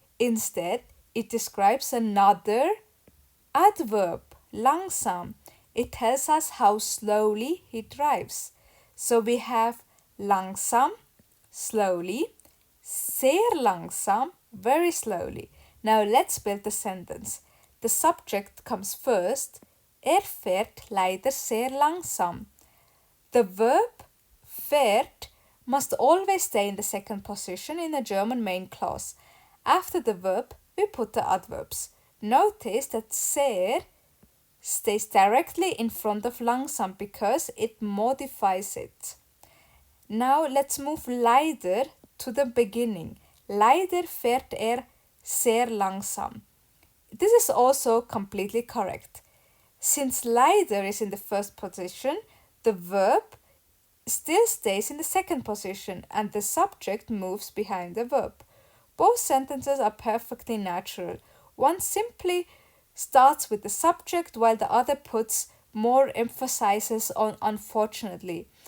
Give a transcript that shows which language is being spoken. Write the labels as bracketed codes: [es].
[en] Instead, it describes another adverb, langsam. It tells us how slowly he drives. So we have langsam, slowly, sehr langsam, very slowly. Now let's build the sentence. The subject comes first. [de] Fährt leider sehr langsam. [en] The verb fährt must always stay in the second position in a German main clause. After the verb, we put the adverbs. Notice that sehr stays directly in front of langsam because it modifies it. Now let's move leider to the beginning. [de] Leider fährt sehr langsam. [en] This is also completely correct. Since leider is in the first position, The verb still stays in the second position and the subject moves behind the verb. Both sentences are perfectly natural. One simply starts with the subject while the other puts more emphasis on unfortunately.